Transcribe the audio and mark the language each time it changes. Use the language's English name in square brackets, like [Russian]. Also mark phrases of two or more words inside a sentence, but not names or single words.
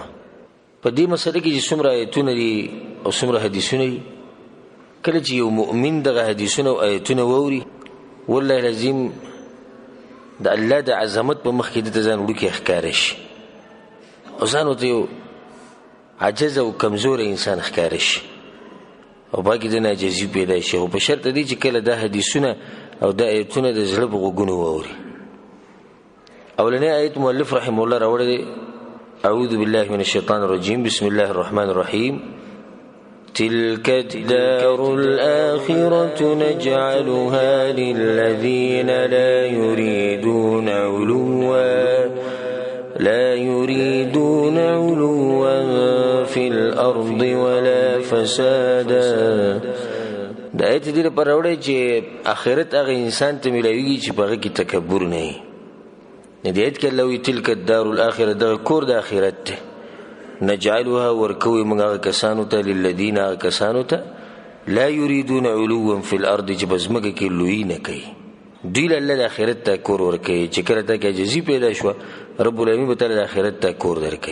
[Pashto] په دې مسله کې چې څومره آیتونه دي او څومره حدیثونه دي، کله چې یو مؤمن دغه حدیثونه او آیتونه واوري، [Arabic] والله العظیم [Pashto] د الله د عظمت په مخ کې دته ځان وړوکی ښکاره شي، او ځان ورته یو عجز او کمزوری انسان ښکاره شي، او باقي د نه عاجزي پیدا شي. او په شرط دی چې کله دا حدیثونه او دا آیتونه د زړه په غوږونو واوري. اولنی آیت مؤلف [Arabic] رحمه الله [Pashto] راوړی دی: [Arabic] اعوذ بالله من الشیطان الرجیم، بسم الله الرحمن الرحیم. تلك الدار الآخرة نجعلها للذين لا يريدون علوا في الأرض ولا فسادا. [Pashto] د آیت دې لپاره راوړی چې آخرت هغه انسان ته ملاویږي چې په هغه کې تکبر نه وي. د آیت کې الله وایي [Arabic] تلک الدار الآخرة، [Pashto] دغه کور د آخرت دی. نجعلها ورکوي موږ هغه کسانو ته، للذین هغه کسانو ته، [Arabic] لا یریدون علوا فی الارض، [Pashto] چې په ځمکه کې لویي نه کوي. دوی له الله د آخرت ته کور ورکوي. چې کله ته کې عجزي پیدا شوه، [Arabic] رب العالمین [Pashto] به تاله د آخرت ته کور درکوي.